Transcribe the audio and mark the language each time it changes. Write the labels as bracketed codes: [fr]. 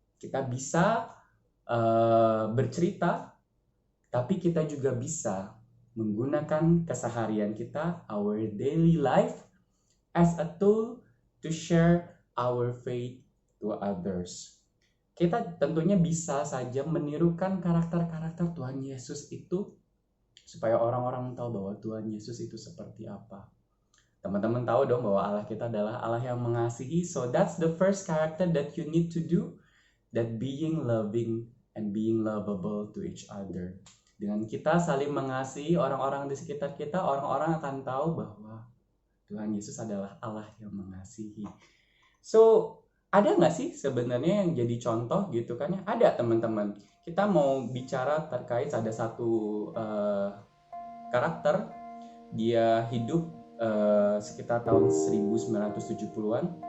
[id] Kita bisa bercerita, tapi kita juga bisa menggunakan keseharian kita, [en] our daily life, as a tool to share our faith to others. [id] Kita tentunya bisa saja menirukan karakter-karakter Tuhan Yesus itu supaya orang-orang tahu bahwa Tuhan Yesus itu seperti apa. Teman-teman tahu dong bahwa Allah kita adalah Allah yang mengasihi. [en] So that's the first character that you need to do, that being loving and being lovable to each other. [id] Dengan kita saling mengasihi orang-orang di sekitar kita, orang-orang akan tahu bahwa Tuhan Yesus adalah Allah yang mengasihi. So ada nggak sih sebenarnya yang jadi contoh gitu kan ya? Ada teman-teman. Kita mau bicara terkait ada satu karakter. Dia hidup sekitar tahun 1970-an.